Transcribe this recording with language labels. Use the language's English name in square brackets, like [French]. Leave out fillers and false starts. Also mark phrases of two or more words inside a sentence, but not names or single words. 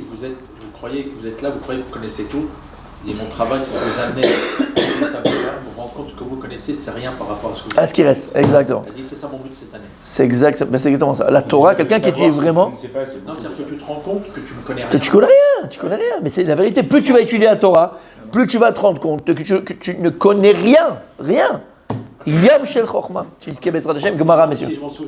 [French] Vous croyez que vous êtes là, vous croyez que vous connaissez tout. Et mon travail, c'est de vous amener à vous rendre compte que vous connaissez, c'est rien par rapport à ce que vous à ce qui reste, exactement. Elle dit, c'est ça mon but cette année. C'est exactement ça. La Torah, quelqu'un qui étudie vraiment... Non, c'est-à-dire que tu te rends compte que tu ne connais rien. Que tu connais rien. Mais c'est la vérité. Plus tu vas étudier la Torah, plus tu vas te rendre compte que tu ne connais rien. [Hebrew] ים של חכמה. [French] Tu dis ce qu'est [Hebrew] בעזרת השם, [French] Gemara, messieurs.